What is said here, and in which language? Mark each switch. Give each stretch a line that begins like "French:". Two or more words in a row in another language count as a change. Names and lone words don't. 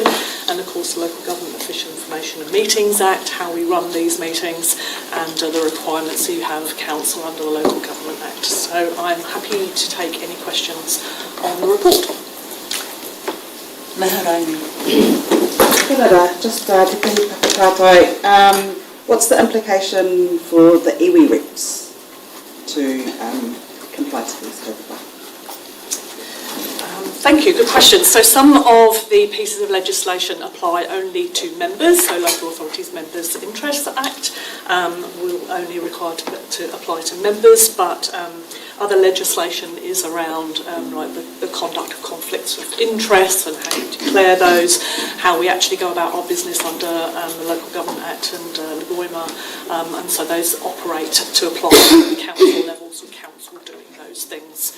English: And of course the Local Government Official Information and Meetings Act, how we run these meetings, and the requirements that you have of council under the Local Government Act. So I'm happy to take any questions on the report. Maharani. Just
Māori: te pihi tātou.
English: What's the implication for the iwi reps to comply to these code? Thank you, good question. So some of the pieces of legislation apply only to members, so Local Authorities Members' Interests Act will only require to apply to members, but other legislation is around like the conduct of conflicts of interest and how you declare those, how we actually go about our business under the Local Government Act and Lagoima, and so those operate to apply at the council levels and council doing those things.